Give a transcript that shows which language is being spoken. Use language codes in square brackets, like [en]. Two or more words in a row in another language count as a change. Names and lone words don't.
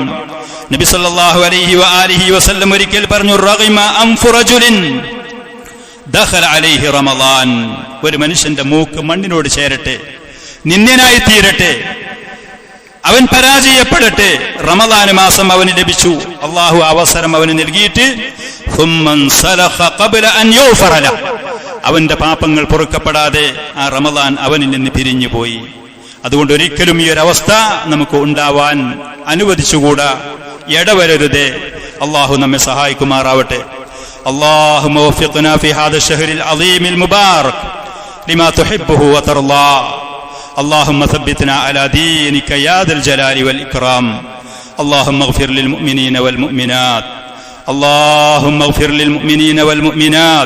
[ml] നബി [ar] صلى الله عليه وآله وسلم [ml] ഒരിക്കൽ പറഞ്ഞു, [ar] رغم أنف رجل دخل عليه رمضان, [ml] ഒരു മനുഷ്യന്റെ മൂക്ക് മണ്ണിനോട് ചേരട്ടെ, നിന്ദ്യനായി തീരട്ടെ, അവൻ പരാജയപ്പെടട്ടെ, റമളാൻ മാസം അവന് ലഭിച്ചു, അള്ളാഹു അവസരം അവന് നൽകിയിട്ട് അവന്റെ പാപങ്ങൾ പൊറുക്കപ്പെടാതെ ആ റമളാൻ അവനിൽ നിന്ന് പിരിഞ്ഞു പോയി. അതുകൊണ്ട് ഒരിക്കലും ഈ ഒരു അവസ്ഥ നമുക്ക് ഉണ്ടാവാൻ അനുവദിച്ചുകൂടാ, ഇടവരരുതേ. അള്ളാഹു നമ്മെ സഹായിക്കുമാറാവട്ടെ. [ar] اللهم وفقنا في هذا الشهر العظيم المبارك لما تحبه وترضى. اللهم ثبتنا على دينك يا ذا الجلال والإكرام. اللهم اغفر للمؤمنين والمؤمنات، اللهم اغفر للمؤمنين والمؤمنات.